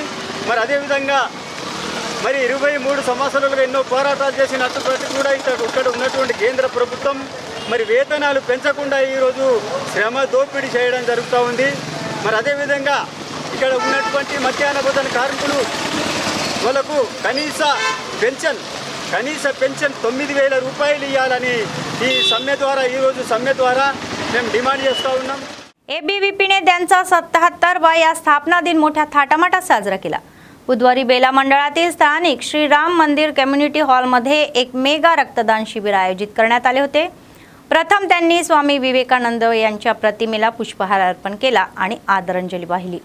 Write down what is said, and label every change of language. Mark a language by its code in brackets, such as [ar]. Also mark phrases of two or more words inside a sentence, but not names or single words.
[te] మరి అదేవిధంగా 23 సంవత్సరాలుగా ఎన్నో పోరాటాలు చేసినప్పటికీ కూడా ఇక్కడ ఉన్నటువంటి కేంద్ర ప్రభుత్వం మరి వేతనాలు పెంచకుండా ఈరోజు శ్రమ దోపిడీ చేయడం జరుగుతూ ఉంది. మరి అదేవిధంగా ఇక్కడ ఉన్నటువంటి మధ్యాహ్న భోజన కార్మికులు వాళ్ళకు కనీస పెన్షన్ 9,000 రూపాయలు ఇవ్వాలని ఈరోజు సమ్మె ద్వారా మేము डिमांड చేస్తూ ఉన్నాం. [mr] एबीव्हीपीने त्यांचा 77वा स्थापना दिन मोठ्या थाटामाटात साजरा केला. बुधवारी बेला मंडळातील स्थानिक श्रीराम मंदिर कम्युनिटी हॉलमध्ये एक मेगा रक्तदान शिबिर आयोजित करण्यात आले होते. प्रथम त्यांनी स्वामी विवेकानंद यांच्या प्रतिमेला पुष्पहार अर्पण केला आणि आदरांजली वाहिली.